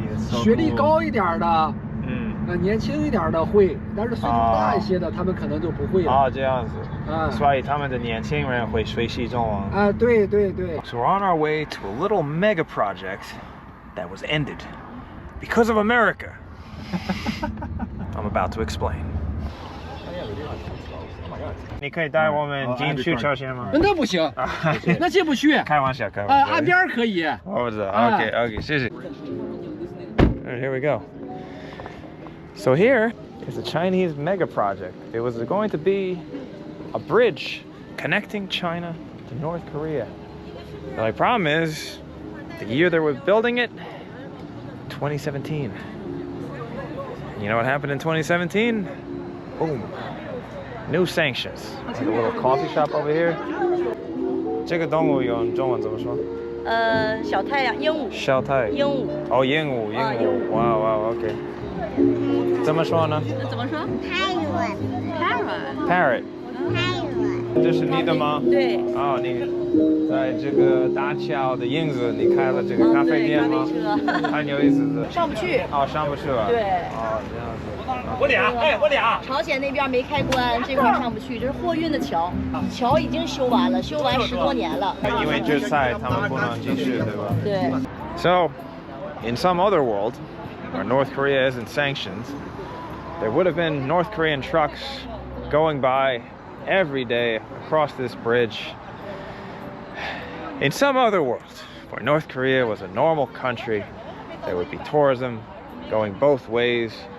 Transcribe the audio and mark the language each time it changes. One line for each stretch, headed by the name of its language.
Chinese: 学历高一点的，年轻一点的会，但是岁数大一些的，他们可能就不会了。这样子。所以他们的年轻人会学习中文。对。
English: So we're on our way to a little mega project that was ended because of America. I'm about to explain.
Chinese: 你可以带我们进去朝鲜吗？那不行，那进不去。开玩笑。岸边可以。我知道。OK，谢谢。
English: Alright, here we go. So here is a Chinese mega project. It was going to be a bridge connecting China to North Korea. The only problem is the year they were building it, 2017. You know what happened in 2017? Boom. New sanctions. Like a little coffee shop over here.
Chinese: 这个动物用中文怎么说？小太阳，鹦鹉。小太。鹦鹉。哦，鹦鹉。哇 ，OK。怎么说呢？怎么说？Parrot。 这是你的吗？对。你在这个大桥的影子，你开了这个咖啡店吗？很有意思的。上不去。上不去了。对。这样子。我俩。朝鲜那边没开关，这块上不去，这是货运的桥，桥已经修完了，修完10多年了。因为制裁，他们不能继续，对吧？对。
English: So, in some other world, where North Korea isn't sanctioned, there would have been North Korean trucks going by every day across this bridge. In some other world, where North Korea was a normal country, there would be tourism going both ways.